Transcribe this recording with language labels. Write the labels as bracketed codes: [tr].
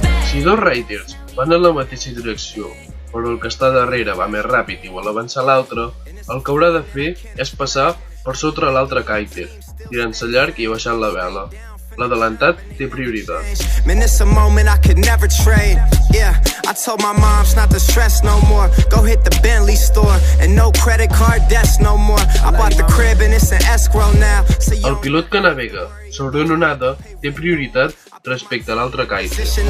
[ca] Si dos riders van en la mateixa direcció, però el que està darrere va més ràpid i vol avançar l'altre, el que haurà de fer és passar per sota l'altre kiter, tirant-se llarg i baixant la vela. L'adelantat té prioritat. [en] Man, it's a moment I could never trade. Yeah, I told my moms not to stress no more. Go hit the Bentley store and no credit card debts no more. I bought the crib and it's an escrow now. [ca] El pilot que navega sobre una onada té prioritat respecte a l'altre kiter.